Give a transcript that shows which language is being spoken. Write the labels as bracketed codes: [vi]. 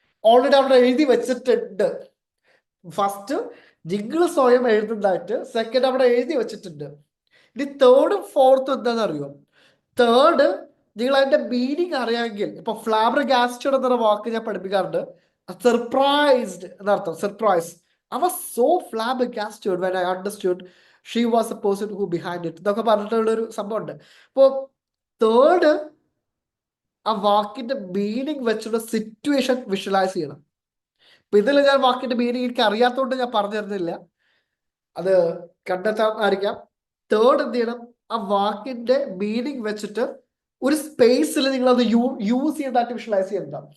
[ml] Already അവിടെ എഴുതി വെച്ചിട്ടുണ്ട്. ഫസ്റ്റ് നിങ്ങൾ സ്വയം എഴുതുന്നതായിട്ട്, സെക്കൻഡ് അവിടെ എഴുതി വെച്ചിട്ടുണ്ട്. ഇനി തേർഡും ഫോർത്തും എന്താണെന്ന് അറിയോ? തേർഡ്, നിങ്ങൾ അതിന്റെ മീനിങ് അറിയാമെങ്കിൽ, ഇപ്പൊ ഫ്ലാബർഗാസ്റ്റഡ് എന്ന വാക്ക് ഞാൻ പഠിപ്പിക്കാറുണ്ട്. സർപ്രൈസ്ഡ് എന്നർത്ഥം. Surprise. [en] I was so flabbergasted when I understood she was the person who behind it. [ml] ഇതൊക്കെ പറഞ്ഞിട്ടുള്ളൊരു സംഭവമുണ്ട്. അപ്പോൾ തേർഡ്, ആ വാക്കിന്റെ മീനിങ് വെച്ചുള്ള സിറ്റുവേഷൻ വിഷ്വലൈസ് ചെയ്യണം. ഇപ്പൊ ഇതിൽ ഞാൻ വാക്കിന്റെ മീനിങ് എനിക്ക് അറിയാത്തതുകൊണ്ട് ഞാൻ പറഞ്ഞു തരുന്നില്ല, അത് കണ്ടെത്താൻ ആയിരിക്കാം. തേർഡ് എന്ത് ചെയ്യണം? ആ വാക്കിന്റെ മീനിങ് വെച്ചിട്ട് ഒരു സ്പേസിൽ നിങ്ങൾ അത് യൂസ് ചെയ്യേണ്ടതായിട്ട് വിഷ്വലൈസ് ചെയ്യണ്ട.